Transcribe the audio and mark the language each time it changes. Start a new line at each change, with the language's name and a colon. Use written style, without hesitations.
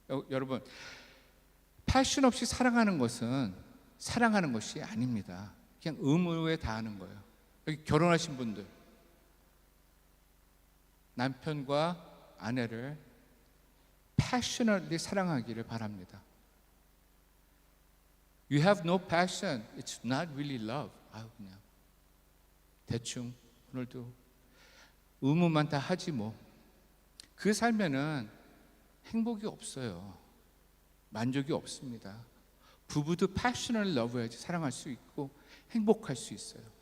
Korean: 여러분, 패션 없이 사랑하는 것은 사랑하는 것이 아닙니다. 그냥 의무에 다하는 거예요. 여기 결혼하신 분들, 남편과 아내를 passionately 사랑하기를 바랍니다.
English: You have no passion, it's not really love.
Korean: 그냥 대충 오늘도 의무만 다 하지 뭐. 그 삶에는 행복이 없어요. 만족이 없습니다. 부부도
English: passionately love
Korean: 해야지 사랑할 수 있고 행복할 수 있어요.